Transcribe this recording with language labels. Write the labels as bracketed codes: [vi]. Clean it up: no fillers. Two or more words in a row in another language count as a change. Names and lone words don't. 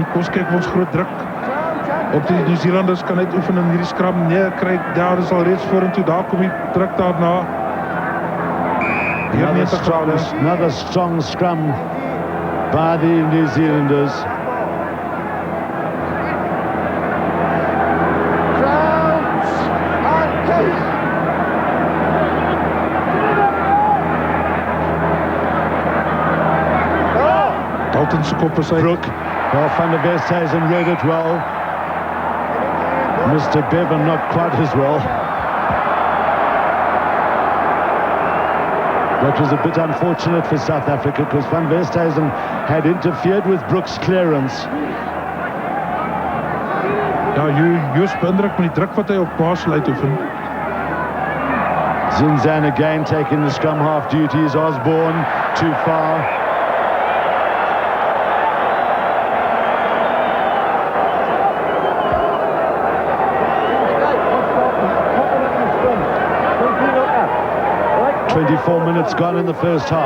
[af] Kom ons kyk ons groot druk op die New Zealanders kan uitoefen in hierdie scrum. Nee, kry daar is al reeds vorentoe. Daar kom die druk daarna. [en] Another strong scrum by the New Zealanders. [af] Dalton se kop is uit. [en] Brook, well, Van der Westhuizen read it well. Mr. Bevan not quite as well. That was a bit unfortunate for South Africa because Van Westhuizen had interfered with Brook's clearance. [af] Ja, Joos beïndruk met die druk wat hy op Basel uitoefen. [en] Zinzan again taking the scrum half duties. Osborne too far. Four minutes gone in the first half.